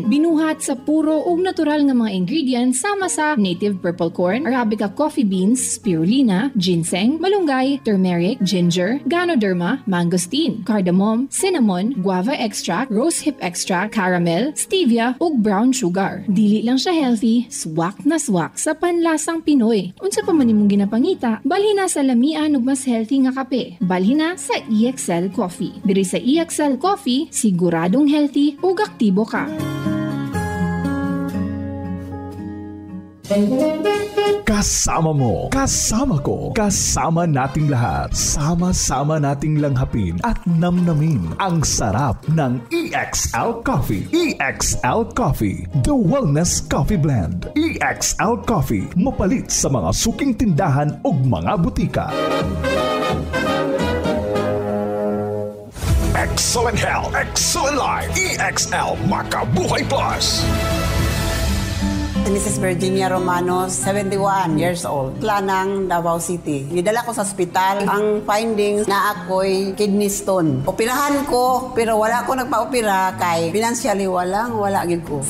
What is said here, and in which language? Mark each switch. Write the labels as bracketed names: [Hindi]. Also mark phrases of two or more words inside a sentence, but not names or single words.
[Cebuano] Binuhat sa puro o natural nga mga ingredients sama sa [English] native purple corn, Arabica coffee beans, [Cebuano] spirulina, ginseng, malunggay, turmeric, ginger, ganoderma, mangosteen, cardamom, cinnamon, [English] guava extract, rosehip extract, [Cebuano] caramel, stevia ug [English] brown sugar. [Cebuano] Dili lang siya healthy, [Filipino] swak na swak sa panlasang Pinoy. [Cebuano] Unsa pa man imong ginapangita, balhin na sa lamian ug mas [English] healthy nga kape. [Cebuano] Balhin na sa EXL Coffee. Diri sa EXL Coffee, siguradong healthy ug aktibo ka. [Filipino] Kasama mo, kasama ko, kasama nating lahat. Sama-sama nating langhapin at namnamin ang sarap ng EXL Coffee. [English] EXL Coffee, the Wellness Coffee Blend. [Cebuano] EXL Coffee, mapalit sa mga suking tindahan ug mga butika. [English] Excellent health, excellent life. [Cebuano] EXL Makabuhay Plus. [English] Mrs. Virginia Romanos, 71 years old. [Cebuano] Planang, Davao City. Nidala ko sa ospital. Ang findings na ako'y [English] kidney stone. [Cebuano] Operahan ko, pero wala ko nagpa-opera kay financially wala gid ko.